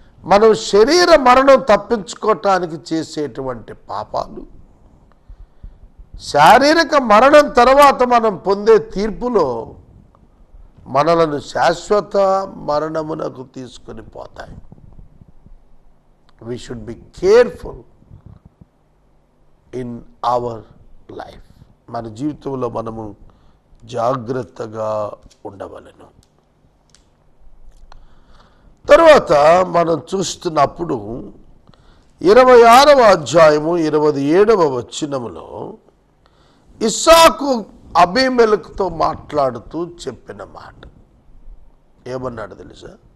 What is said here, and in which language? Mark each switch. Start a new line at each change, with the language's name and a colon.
Telugu: మనం శరీర మరణం తప్పించుకోవటానికి చేసేటువంటి పాపాలు, శారీరక మరణం తర్వాత మనం పొందే తీర్పులో మనలను శాశ్వత మరణమునకు తీసుకొని పోతాయి.
English: We should be careful in our life.
Telugu: మన జీవితంలో మనము జాగ్రత్తగా ఉండవలెను. తర్వాత మనం చూస్తున్నప్పుడు 26వ అధ్యాయము 27వ వచనములో ఇస్సాకు అబీమెలెకుతో మాట్లాడుతూ చెప్పిన మాట ఏమన్నాడు తెలుసా?